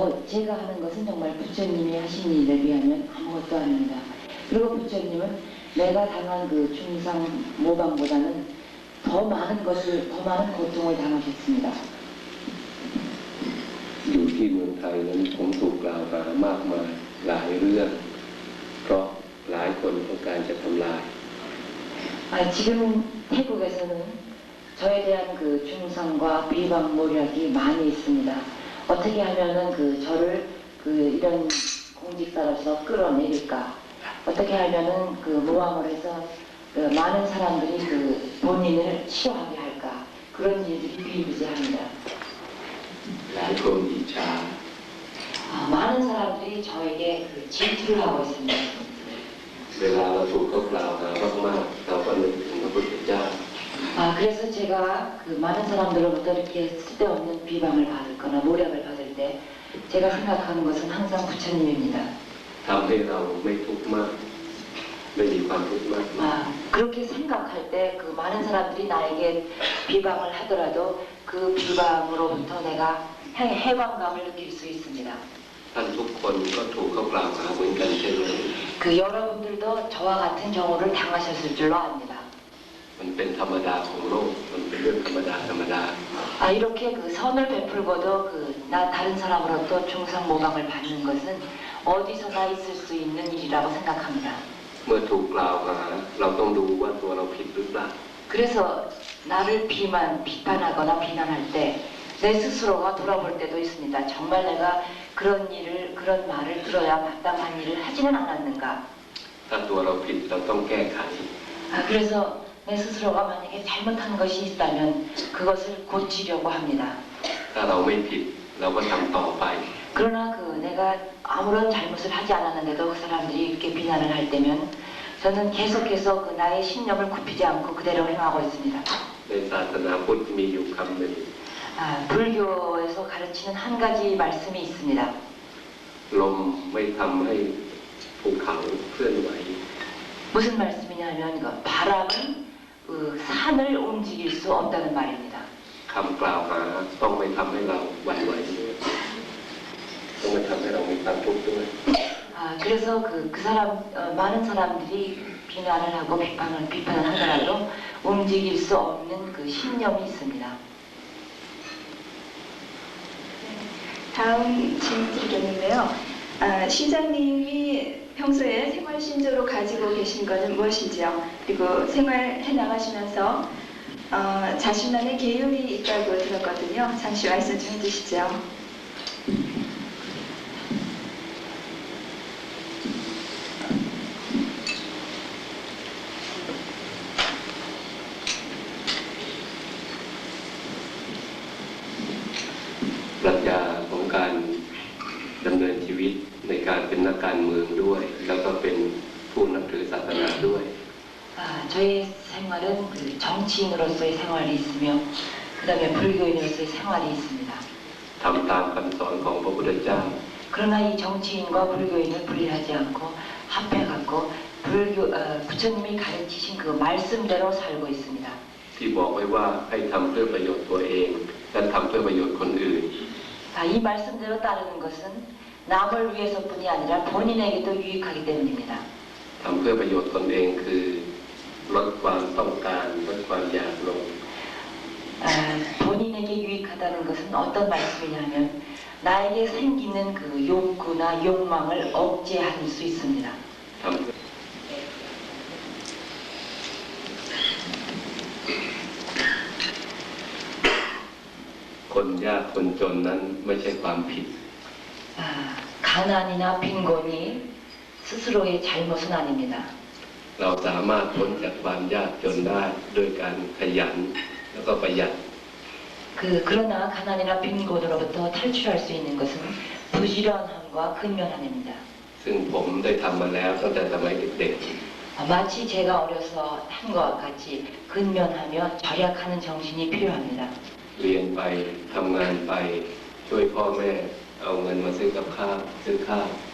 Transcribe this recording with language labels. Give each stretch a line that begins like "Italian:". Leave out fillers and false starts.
Korean: 제가 하는 것은 정말 부처님이 하신 일에 비하면 아무것도 아닙니다. 그리고 부처님은 내가 당한 그 중상 모방보다는 더 많은 고통을 당하셨습니다.
Thai: อยู่ที่เมืองไทยนั้นผมถูกกล่าวหามากมายหลายเรื่องเพราะหลายคนต้องการจะทำลาย
Korean: 지금 태국에서는 저에 대한 그 중상과 비방 모략이 많이 있습니다. 어떻게 하면은 저를 이런 공직자로서 끌어내릴까? 어떻게 하면은 모함을 해서 많은 사람들이 본인을 싫어하게 할까? 그런 일들이 비일비재합니다.
Thai: หลายคนอิจฉา
Korean: 많은 사람들이 저에게 질투를 하고 있습니다.
Thai: เวลาเราถูกเขากล่าวหามากๆเราก็นึกถึงพระพุทธเจ้า
Korean: 그래서 제가 많은 사람들로부터 이렇게 쓸데없는 비방을 받거나 모략을 받을 때 제가 생각하는 것은 항상 부처님입니다.
Thai: ทำให้เราไม่ทุกข์มากไม่มีความทุกข์มาก
Korean: 그렇게 생각할 때 많은 사람들이 나에게 비방을 하더라도 그 비방으로부터 내가 해방감을 느낄 수 있습니다.
Thai: ท่านทุกคนก็ถูกเขากล่าวหาเหมือนกันใช่ไหม
Korean: 여러분들도 저와 같은 경우를 당하셨을 줄로 압니다.
Thai: มันเป็นธรรมดาของโลกมันเป็นเรื่องธรรมดา
Korean: 이렇게 선을 베풀고도 다른 사람으로부터 중상 모방을 받는 것은 어디서나 있을 수 있는 일이라고 생각합니다.
Thai: เมื่อถูกกล่าวหาเราต้องดูว่าตัวเราผิดหรือเปล่า
Korean: 그래서 나를 비판하거나 비난할 때 내 스스로가 돌아볼 때도 있습니다. 정말 내가 그런 말을 들어야 마땅한 일을 하지는 않았는가.
Thai: ถ้าตัวเราผิดเราต้องแก้ไข
Korean: 그래서 내 스스로가 만약에 잘못한 것이 있다면 그것을 고치려고 합니다.
Thai: ถ้าเราไม่ผิดเราก็ทำต่อไป
Korean: 그러나 내가 아무런 잘못을 하지 않았는데도 그 사람들이 이렇게 비난을 할 때면 저는 계속해서 나의 신념을 굽히지 않고 그대로 행하고 있습니다.
Thai: ในศาสนาพุทธมีอยู่คำหนึ่ง
Korean: 불교에서 가르치는 한 가지 말씀이 있습니다.
Thai: ลมไม่ทำให้ภูเขาเคลื่อนไหว
Korean: 무슨 말씀이냐면 바람은 산을 움직일 수 없다는 말입니다.
Thai: คำกล่าวหาต้องไม่ทำให้เราหวั่นไหวด้วยต้องไม่ทำให้เรามีความทุกข์ด้วย
Korean: 그래서 많은 사람들이 비난을 하고 비판을 하더라도 움직일 수 없는 신념이 있습니다. 다음 질문 드리겠는데요. 시장님이 평소에 생활신조로 가지고 계신 것은 무엇인지요? 그리고 생활해 나가시면서 자신만의 계율이 있다고 들었거든요. 잠시 말씀 좀 해주시죠.
Thai: ปรัชญาของการดำเนินชีวิตในการเป็นนักการเมืองด้วยแล้วก็เป็นผู้นับถือศาสนาด้วย
Korean: 저의 생활은 그 정치인으로서의 생활이 있으며 그다음에 불교인으로서의 생활이 있습니다.
Thai: ทำตามคำสอนของพระพุทธเจ้า
Korean: 그러나 이 정치인과 불교인을 분리하지 않고 합해갖고 부처님이 가르치신 그 말씀대로 살고 있습니다.
Thai: ที่บอกไว้ว่าให้ทำเพื่อประโยชน์ตัวเองและทำเพื่อประโยชน์คนอื่น
Korean: 이 말씀대로 따르는 것은 남을 위해서뿐이 아니라 본인에게도 유익하기 때문입니다.
Thai: ทำเพื่อประโยชน์ตนเองคือลดความต้องการลดความอยากลง
Korean: 본인에게 유익하다는 것은 어떤 말씀이냐면 나에게 생기는 그 욕구나 욕망을 억제할 수 있습니다.
Thai: ทำเพื่อ คนยากคนจนนั้นไม่ใช่ความผิด
Korean: 가난이나 빈곤이 스스로의 잘못은 아닙니다.
Thai: เราสามารถพ้นจากความยากจนได้ด้วยการขยันแล้วก็ประหยัด
Korean: 그러나 가난이나 빈곤으로부터 탈출할 수 있는 것은 부지런함과 근면함입니다.
Thai: ซึ่งผมได้ทำมาแล้วตั้งแต่สมัยเด็ก
Korean: 마치 제가 어려서 한 것과 같이 근면하며 절약하는 정신이 필요합니다.
Thai: ๆเรียนไปทำงานไปช่วยพ่อแม่เอาเงินมาซื้อกับข้าวซื้อข้าว